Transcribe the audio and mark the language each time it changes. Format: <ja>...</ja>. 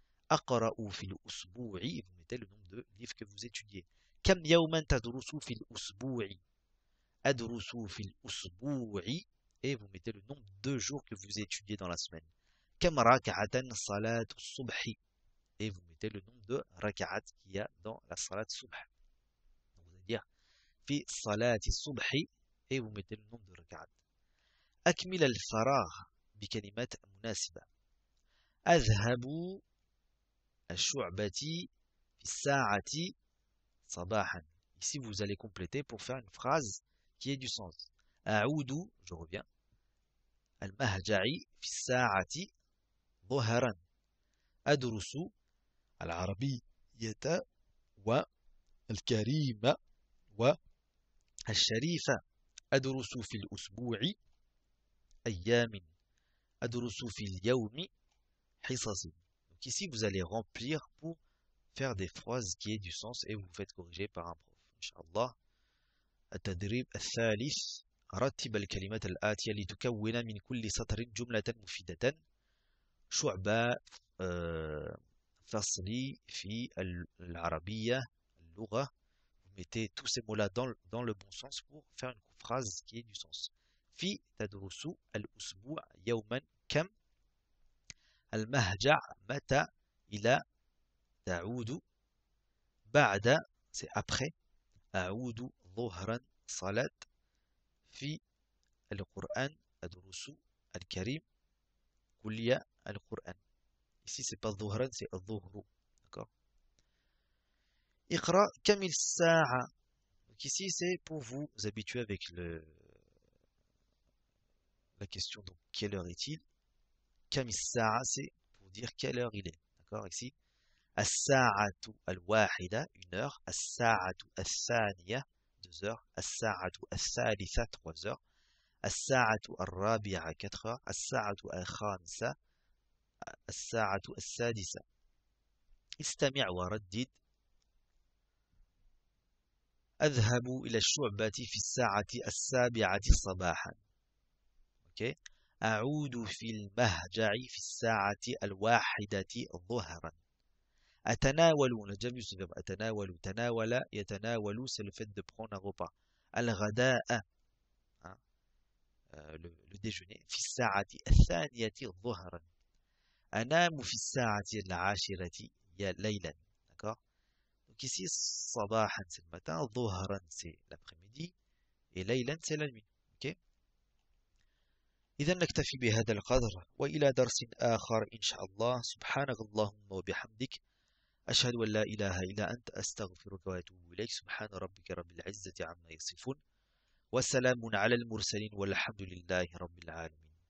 <ar>أقرأ في الأسبوع</ar> <fr>et vous mettez le nombre de livres que vous étudiez</fr> <ar>كم يوما تدرس في الأسبوع</ar> <fr>أدرس في الأسبوع et vous mettez le nombre de jours que vous étudiez dans la semaine</fr> <ar>كم ركعة صلاة الصبح</ar> <fr>et vous mettez le nombre de rak'at qu'il y a dans la salat subh. Donc vous allez dire</fr> <ar>في صلاة الصبح</ar> <fr>et vous mettez le nombre de rak'at.</fr> <ar>أكمل الفراغ بكلمات مناسبة. أذهب الشعبة في الساعة صباحا.</ar> <fr>Ici vous allez compléter pour faire une phrase qui ait du sens.</fr> <ar>أعود,</ar> <fr>je reviens.</fr> <ar>المهجع في الساعة ظهرا. أدرس العربية والكريمة والشريفة أدرس في الأسبوع أيام أدرس في اليوم حصص.</ar> <fr>Donc ici vous allez remplir pour faire des phrases qui aient du sens et vous faites corriger par un prof. Inch'Allah.</fr> <ar>التدريب الثالث رتب الكلمات الآتية لتكون من كل سطر جملة مفيدة. شعبة فصلي في العربية اللغة.</ar> <fr>Vous mettez tous ces mots-là dans le bon sens pour faire une phrase qui ait du sens.</fr> <ar>في تدرس الأسبوع يوما كم المهجع متى إلى تعود بعد</ar> <fr>c'est après</fr> <ar>أعود ظهرا صلاة في القرآن أدرس الكريم كلية القرآن.</ar> <fr>Ici, c'est pas</fr> <ar>ظهرا,</ar> <fr>c'est</fr> <ar>الظهر.</ar> <fr>D'accord.</fr> <ar>اقرأ كم الساعة.</ar> <fr>Donc ici, c'est pour vous habituer avec la question. Donc, quelle heure est-il.</fr> <ar>كم الساعة,</ar> <fr>c'est pour dire quelle heure il est. D'accord. Ici,</fr> <ar>الساعة الواحدة</ar> <fr>1 heure.</fr> <ar>الساعة الثانية</ar> <fr>2 heures.</fr> <ar>الساعة الثالثة</ar> <fr>3 heures.</fr> <ar>الساعة الرابعة</ar> <fr>4 heures.</fr> <ar>الساعة الخامسة. الساعة السادسة. استمع وردد. أذهب إلى الشعبة في الساعة 7 صباحا.</ar> <en>okay.</en> <ar>أعود في المهجع في الساعة 1 ظهرا. أتناول,</ar> <fr>on a déjà vu ce verbe,</fr> <ar>أتناول, تناول, يتناول,</ar> <fr>c'est le fait de prendre un repas.</fr> <ar>الغداء,</ar> <fr>hein, le déjeuner,</fr> <ar>في الساعة الثانية ظهرا. أنام في الساعة 10 ليلا.</ar> <fr>D'accord? Donc ici,</fr> <ar>صباحا</ar> <fr>c'est le matin,</fr> <ar>ظهرا</ar> <fr>c'est l'après-midi, et</fr> <ar>ليلا</ar> <fr>c'est la nuit.</fr> <en>Ok?</en> <ar>إذا نكتفي بهذا القدر وإلى درس آخر إن شاء الله. سبحانك اللهم وبحمدك أشهد أن لا إله إلا أنت أستغفرك وأتوب إليك. سبحان ربك رب العزة عما يصفون وسلام على المرسلين والحمد لله رب العالمين.</ar>